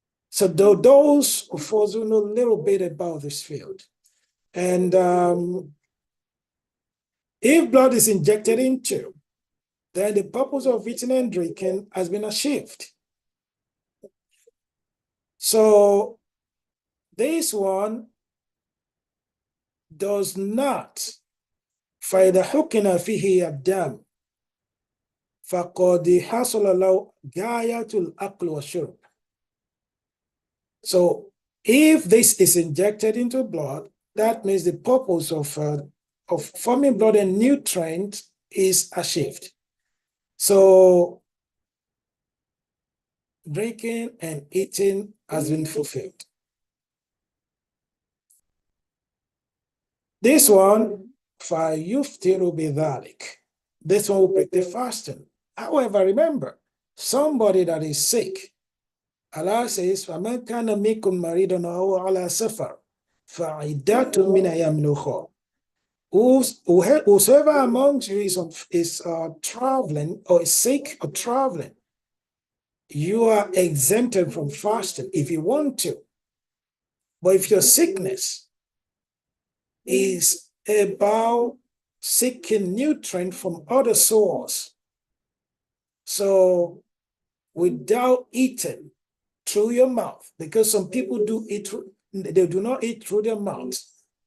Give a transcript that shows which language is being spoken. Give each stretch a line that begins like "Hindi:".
English: So those of us who know a little bit about this field, and if blood is injected into, then the purpose of eating and drinking has been achieved. So this one does not
Arabic: فإذا حقن فيه الدم فقد حصل له غاية الأكل والشرب.
English: So if this is injected into blood, that means the purpose of forming blood and nutrient is achieved. So drinking and eating has been fulfilled. This one,
Arabic: فَيُفْتِرُ بِذَلِكَ.
English: This one will break the fasting. However, remember, somebody that is sick, Allah says,
Arabic: فَمَنْ كَانَ مِنكُمْ مَرِيضًا أَوْ عَلَى سَفَرٍ فَعِدَّةٌ مِنْ أَيَّامٍ أُخَرَ.
English: Whosoever amongst you is traveling or is sick or traveling, you are exempted from fasting if you want to. But if your sickness is about seeking nutrient from other source, so without eating through your mouth, because some people they do not eat through their mouths.